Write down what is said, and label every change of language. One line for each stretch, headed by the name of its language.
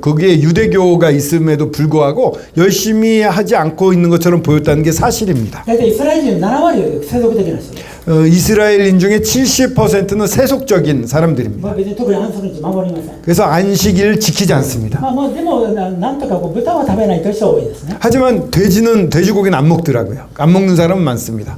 Korean: 거기에 유대교가 있음에도 불구하고 열심히 하지 않고 있는 것처럼 보였다는 게 사실입니다.
Japanese: 大体イスラエル人の7割は世俗的な人です。
Korean: 이스라엘인 중에 70%는 세속적인 ま 사람들입니다.
Japanese: あ別に特に安息日守りません。
Korean: 그래서 안식일을 지키지 않습니다.
Japanese: まあもうでもなんとかこう豚は食べないという人は多いですね。
Korean: 하지만 돼지고기는 안 먹더라고요. 안 먹는 사람은 많습니다.